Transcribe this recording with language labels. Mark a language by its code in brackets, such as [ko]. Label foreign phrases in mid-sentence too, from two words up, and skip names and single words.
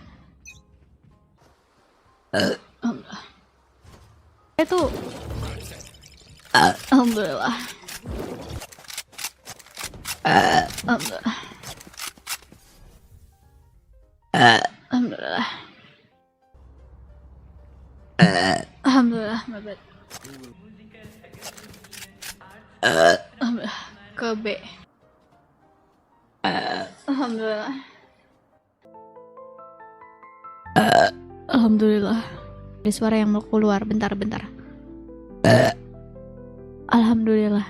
[id] Alhamdulillah. Itu. Alhamdulillah. Alhamdulillah. Alhamdulillah. Alhamdulillah, [en] my bad. [id] Alhamdulillah. Ke B. Alhamdulillah. Alhamdulillah. Ada suara yang mau keluar. Bentar. Alhamdulillah.